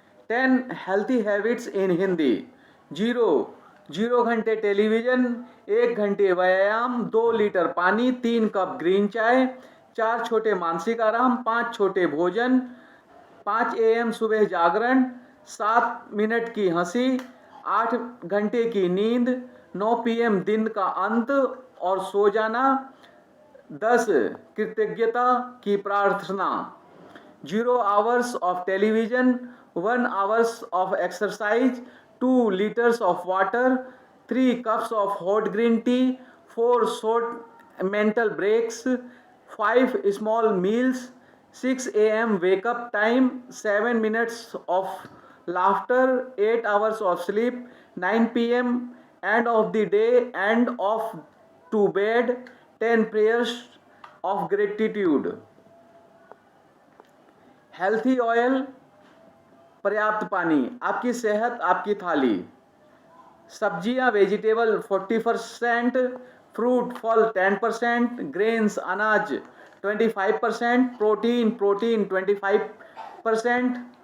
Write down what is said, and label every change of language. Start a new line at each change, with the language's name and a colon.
Hindi: 10
English: Healthy habits in Hindi.
Hindi: 0 घंटे television, 1 घंटे व्यायाम, 2 लीटर पानी, 3 कप ग्रीन चाय, 4 छोटे मानसिक आराम, 5 छोटे भोजन, 5 AM सुबह जागरण, 7 मिनट की हंसी, 8 घंटे की नींद, 9 PM दिन का अंत और सो जाना, 10 कृतज्ञता की प्रार्थना।
English: 0 hours of television, 1 hours of exercise, 2 liters of water, 3 cups of hot green tea, 4 short mental breaks, 5 small meals, 6 AM wake up time, 7 minutes of laughter, 8 hours of sleep, 9 PM end of the day and off to bed, 10 prayers of gratitude।
Hindi: Healthy oil, पर्याप्त पानी, आपकी सेहत आपकी थाली। सब्जियां vegetable 40%, fruit फल 10%, grains अनाज 25%, protein 25%।